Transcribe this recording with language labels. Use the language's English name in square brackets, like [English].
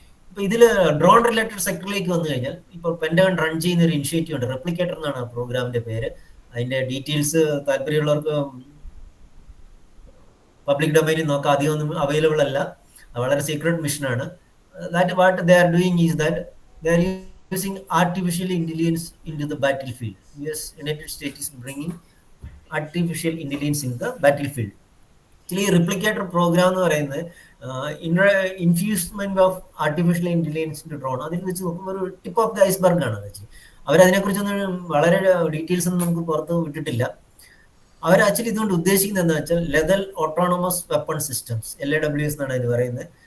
[Malayalam] ഇപ്പൊ ഇതിൽ drone related സെക്ടറിലേക്ക് വന്നു കഴിഞ്ഞാൽ ഇപ്പോൾ പെന്റഗൺ റൺ ചെയ്യുന്ന ഒരു ഇനിഷ്യേറ്റീവ് ഉണ്ട്, റെപ്ലിക്കേറ്റർ എന്നാണ് ആ പ്രോഗ്രാമിന്റെ പേര്. അതിന്റെ ഡീറ്റെയിൽസ് താല്പര്യമുള്ളവർക്ക് പബ്ലിക് ഡൊമൈനിൽ നോക്കാം, അധികം ഒന്നും അവൈലബിൾ അല്ല, വളരെ secret മിഷനാണ്. [English] That what they are doing is that they are using artificial intelligence into the battlefield. Yes, United States is bringing artificial intelligence in the battlefield. Actually, replicator program [Malayalam] എന്ന് പറയുന്നത് [English] infusement of artificial intelligence in drone, [Malayalam] അതിൽ വെച്ച് നോക്കുമ്പോൾ ഒരു [English] Tip of the iceberg ആണ്. [Malayalam] അവരതിനെക്കുറിച്ചൊന്നും വളരെ details ഒന്നും നമുക്ക് പുറത്ത് വിട്ടിട്ടില്ല. അവർ ആക്ച്വലി ഇതുകൊണ്ട് ഉദ്ദേശിക്കുന്നത് എന്താ വെച്ചാൽ ലെതൽ ഓട്ടോണമസ് വെപ്പൺ സിസ്റ്റംസ്, LAWS എന്നാണ് അതിന് പറയുന്നത്.